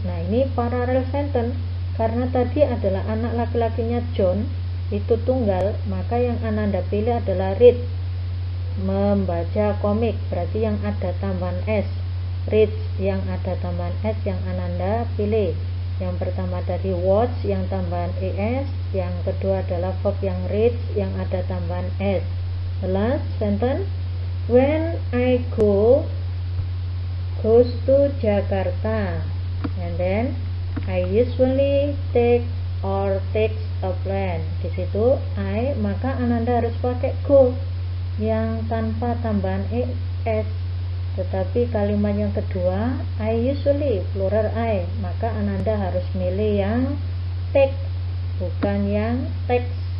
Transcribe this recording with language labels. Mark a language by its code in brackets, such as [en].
[id] Nah, ini parallel sentence karena tadi adalah anak laki-lakinya John itu tunggal, maka yang Ananda pilih adalah read, membaca komik, berarti yang ada tambahan s. Read yang ada tambahan s yang Ananda pilih. Yang pertama dari watch yang tambahan es, yang kedua adalah verb yang read yang ada tambahan s. [en] The last sentence, when I goes to Jakarta, and then I usually takes a plane. [id] Di situ I, maka Ananda harus pakai go yang tanpa tambahan es. Tetapi kalimat yang kedua, I usually, plural I, maka Ananda harus milih yang take, bukan yang takes.